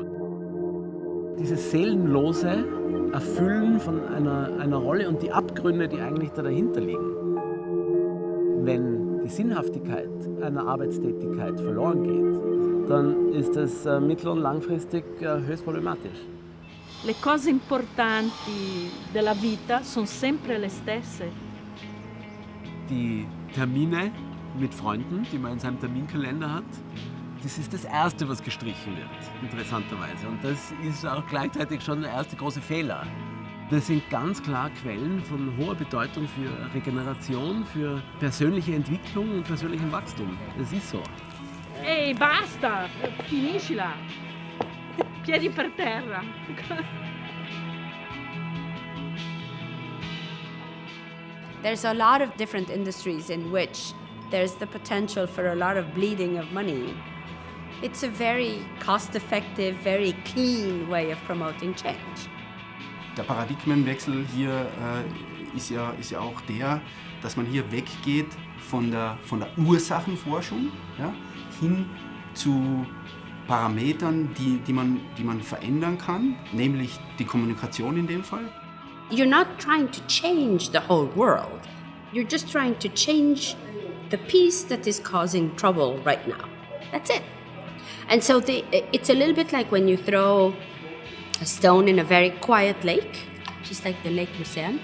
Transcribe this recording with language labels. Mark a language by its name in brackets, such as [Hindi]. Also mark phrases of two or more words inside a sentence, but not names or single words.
[German] Dieses seelenlose Erfüllen von einer Rolle und die Abgründe, die eigentlich da dahinter liegen. Wenn die Sinnhaftigkeit einer Arbeitstätigkeit verloren geht, dann ist das mittel- und langfristig höchst problematisch. [Italian] Le cose importanti della vita sono sempre le stesse. [German] Die Termine mit Freunden, die man in seinem Terminkalender hat, Das ist das Erste, was gestrichen wird, interessanterweise. Und das ist auch gleichzeitig schon der erste große Fehler. Das sind ganz klar Quellen von hoher Bedeutung für Regeneration, für persönliche Entwicklung und persönlichen Wachstum. Das ist so. [Italian] Ehi, basta! Finiscila! Piedi per terra! [English] There's a lot of different industries in which there's the potential for a lot of bleeding of money. It's a very cost-effective, very clean way of promoting change. [German] Der Paradigmenwechsel hier ist ja auch der, dass man hier weggeht von der Ursachenforschung, ja, hin zu Parametern, die man verändern kann, nämlich die Kommunikation in dem Fall. [English] You're not trying to change the whole world. You're just trying to change the piece that is causing trouble right now. That's it. And so it's a little bit like when you throw a stone in a very quiet lake, just like the Lake Lucerne.